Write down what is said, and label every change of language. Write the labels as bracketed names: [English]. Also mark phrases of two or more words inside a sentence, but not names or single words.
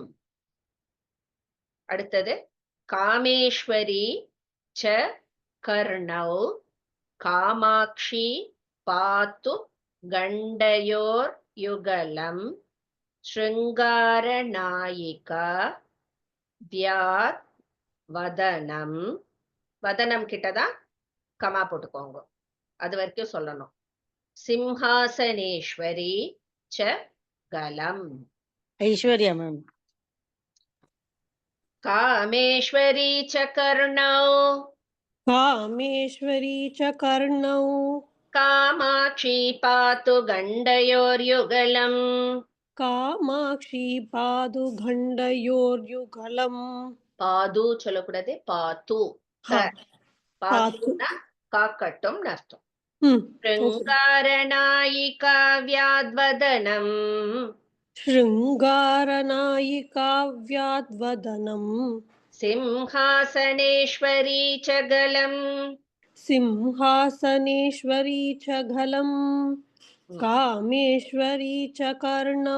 [Sanskrit] அடுத்தது, कामेश्वरी च कर्णौ कामाक्षी पातु गण्डयोर् युगलम् शृङ्गार नायिका व्याद् वदनम्. [Tamil] வதனம் கிட்டதான் கமா போட்டுக்கோங்க, அது வரைக்கும் சொல்லணும். [Sanskrit] सिंहासनेश्वरी च गलम्, [Tamil] ஐஸ்வர்யா மேம். [Sanskrit] कामेश्वरी च कर्णौ कामेश्वरी च कर्णौ कामाक्षी पातु गण्डयोर्युगलम् कामाक्षी पादु गण्डयोर्युगलम् [Tamil] பாது சொல்லக்கூடாது பாத்து [Sanskrit] हा पातु [Tamil] பாத்துனா காக்கட்டும் அர்த்தம். [English] okay. [Sanskrit] शृङ्गारनायिका व्याद्वदनम् शृङ्गारनायिका व्याद्वदनम् सिंहासनेश्वरी च गलम् सिंहासनेश्वरी च घलम् कामेश्वरी च कर्णौ